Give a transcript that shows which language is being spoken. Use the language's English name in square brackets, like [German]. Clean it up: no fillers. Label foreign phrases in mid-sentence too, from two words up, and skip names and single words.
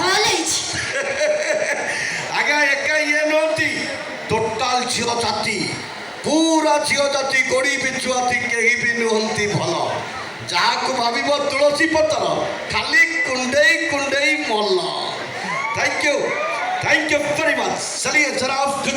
[Odia] ଆଜ୍ଞା ଏକା ଇଏ ନୁହନ୍ତି ଟୋଟାଲ ଝିଅ ଜାତି। ପୁରା ଝିଅ ଜାତି ଗୋଡ଼ି ବିଛୁଆତି କେହି ବି ନୁହନ୍ତି ଭଲ। ଯାହାକୁ ଭାବିବ ତୁଳସୀ ପତ୍ର ଖାଲି କୁଣ୍ଡେଇ କୁଣ୍ଡେଇ ମଲ। [English] thank you very much. [Hindi] चलिए जनाब